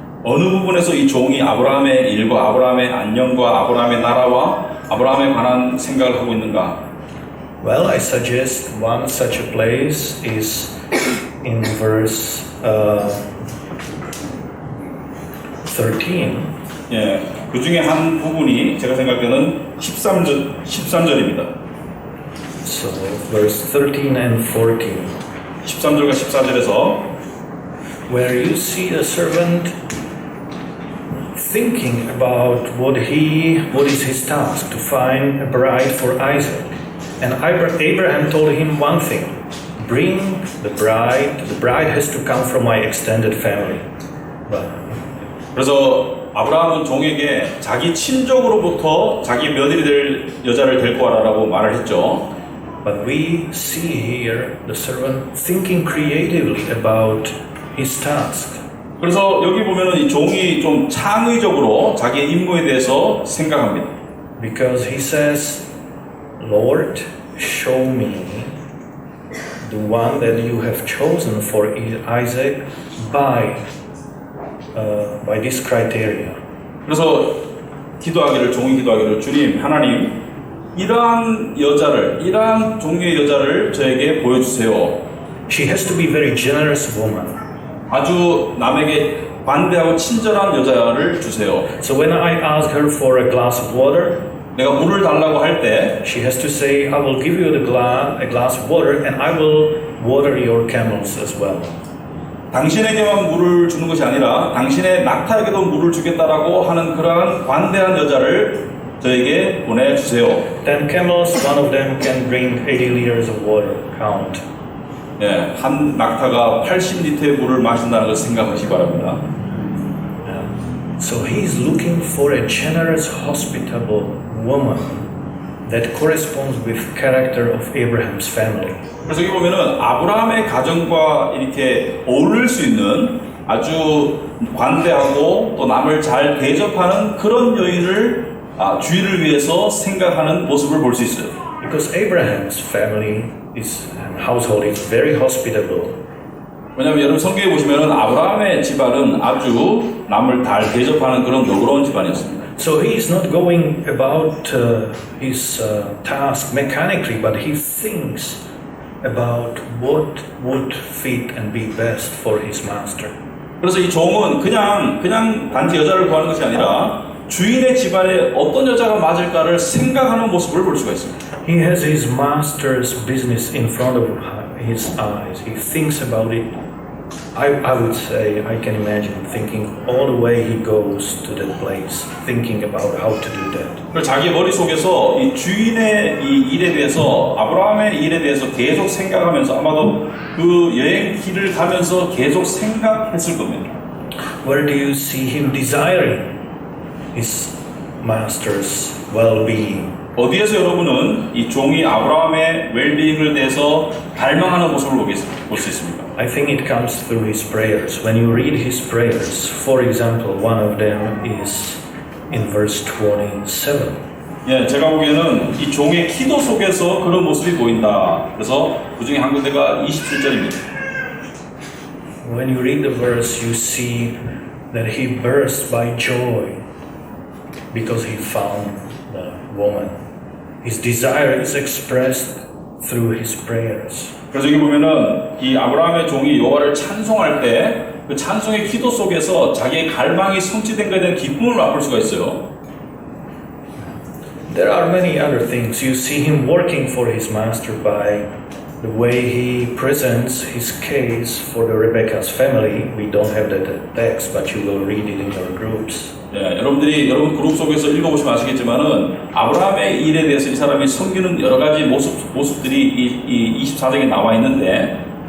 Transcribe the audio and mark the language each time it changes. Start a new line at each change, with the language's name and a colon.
Korean: 어느 부분에서 이 종이 아브라함의 일과 아브라함의 안녕과 아브라함의 나라와 아브라함에 관한 생각을 하고 있는가?
English: Well, I suggest one such a place is in verse 13.
Korean: 예, 그 중에 한 부분이 제가 생각되는 13절입니다.
English: So, verse 13 and 14.
Korean: 13절과 14절에서
English: Where you see a servant thinking about what is his task, to find a bride for Isaac. And Abraham told him one thing: bring the bride. The bride has to come from my extended family.
Korean: 그래서 아브라함은 종에게 자기 친족으로부터 자기 며느리 될 여자를 데리고 와라라고 말을 했죠.
English: But we see here the servant thinking creatively about his task.
Korean: 그래서 여기 보면은 이 종이 좀 창의적으로 자기의 임무에 대해서 생각합니다.
English: Because he says, Lord, show me the one that you have chosen for Isaac by this criteria.
Korean: 그래서 종이 기도하기를 주님, 하나님, 이러한 종류의 여자를 저에게 보여주세요.
English: She has to be very generous woman.
Korean: 아주 남에게 관대하고 친절한 여자를 주세요.
English: So when I ask her for a glass of water,
Korean: 내가 물을 달라고 할 때
English: she has to say, I will give you a glass of water and I will water your camels as well.
Korean: 당신에게만 물을 주는 것이 아니라 당신의 낙타에게도 물을 주겠다라고 하는 그러한 관대한 여자를 저에게 보내주세요.
English: 10 camels, one of them can bring 80 liters of water. Count.
Korean: 예, 한 낙타가 80리터의 물을 마신다는 걸 생각하시기 바랍니다.
English: So he is looking for a generous, hospitable woman that corresponds with character of Abraham's family.
Korean: 그래서 여기 보면은 아브라함의 가정과 이렇게 어울릴 수 있는 아주 관대하고 또 남을 잘 대접하는 그런 여인을 주인을 위해서 생각하는 모습을 볼 수 있어요.
English: Because Abraham's family household is very hospitable.
Korean: 왜냐하면 여러분 성경에 보시면은 아브라함의 집안은 아주 남을 잘 대접하는 그런 너그러운 집안이었습니다.
English: So he is not going about his task mechanically, but he thinks about what would fit and be best for his master.
Korean: 그래서 이 종은 그냥 단지 여자를 구하는 것이 아니라 주인의 집안에 어떤 여자가 맞을까를 생각하는 모습을 볼 수가 있습니다.
English: He has his master's business in front of his eyes. He thinks about it. I would say, I can imagine thinking all the way he goes to that place, thinking about how to do that.
Korean: 그리고 자기 머릿속에서 이 주인의 이 일에 대해서 아브라함의 일에 대해서 계속 생각하면서 아마도 그 여행 길을 가면서 계속 생각했을 겁니다.
English: Where do you see him desiring his master's well-being?
Korean: 어디에서 여러분은 이 종이 아브라함의 웰빙을 대해서 갈망하는 모습을 볼 수 있습니까?
English: I think it comes through his prayers. When you read his prayers, for example, one of them is in verse 27.
Korean: 예, 제가 보기에는 이 종의 기도 속에서 그런 모습이 보인다. 그래서 그 중에 한 군데가 27절입니다.
English: When you read the verse, you see that he burst by joy because he found the woman. His desire is expressed through his prayers.
Korean: 그래서 여기 보면은 이 아브라함의 종이 여호와를 찬송할 때 그 찬송의 기도 속에서 자기의 갈망이 성취된 것에 대한 기쁨을 맛볼 수가 있어요.
English: There are many other things. You see him working for his master by the way he presents his case for the Rebecca's family. We don't have that text, but you will read it in your groups.
Korean: 예, 여러분 그룹 속에서 읽어보시면 아시겠지만은 아브라함의 일에 대해서 이 사람이 섬기는 여러 가지 모습들이 이 24장에 나와 있는데,